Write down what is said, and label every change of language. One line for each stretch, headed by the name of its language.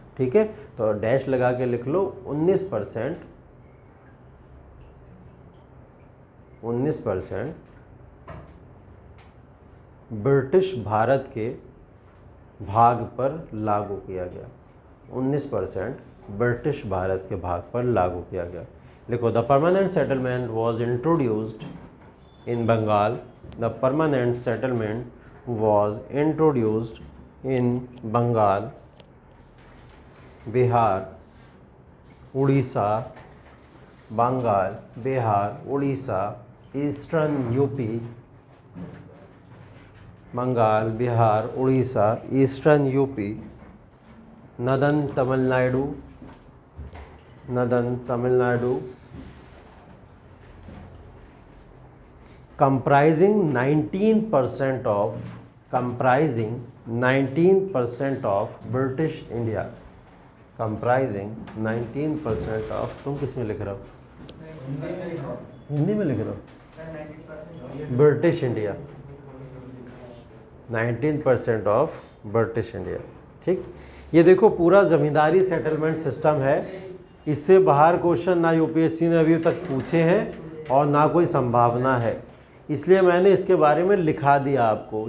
Hindi: ठीक है, तो डैश लगा के लिख लो, 19%, 19% ब्रिटिश भारत के भाग पर लागू किया गया। 19% ब्रिटिश भारत के भाग पर लागू किया गया।
English: लिखो, the permanent settlement was introduced in Bengal, the permanent settlement was introduced in Bengal, Bihar, Odisha, Bengal, Bihar, Odisha, Eastern UP, Bengal, Bihar, Odisha, Eastern UP, Northern Tamil Nadu, Northern Tamil Nadu, comprising 19% of, comprising 19% of British India, comprising 19% of,
Hindi: तुम किस में लिख रहे हो?
English: हिंदी में लिख रहे हो? British India, 19% of British India.
Hindi: ठीक, ये देखो पूरा ज़मींदारी सेटलमेंट सिस्टम है। इससे बाहर क्वेश्चन ना यूपीएससी ने अभी तक पूछे हैं और ना कोई संभावना है, इसलिए मैंने इसके बारे में लिखा दिया आपको।